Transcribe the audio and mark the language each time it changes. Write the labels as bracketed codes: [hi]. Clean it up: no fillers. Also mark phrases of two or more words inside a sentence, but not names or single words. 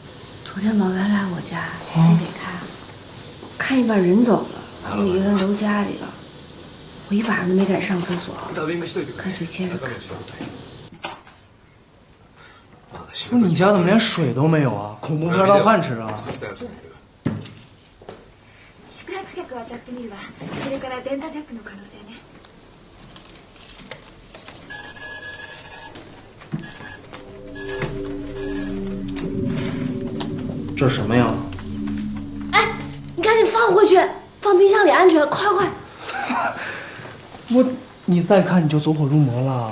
[zh] 昨天老袁来我家，非得看，看一半人走了，把我一个人留家里了。我一晚上都没敢上厕所，干脆接着看。不是你家怎么连水都没有啊？恐怖片当饭吃啊？ [ja] 宿泊客を当たってみるわ。それから電波ジャックの可能性ね。 [zh] 这是什么呀？哎，你赶紧放回去，放冰箱里安全，快快！你再看你就走火入魔了。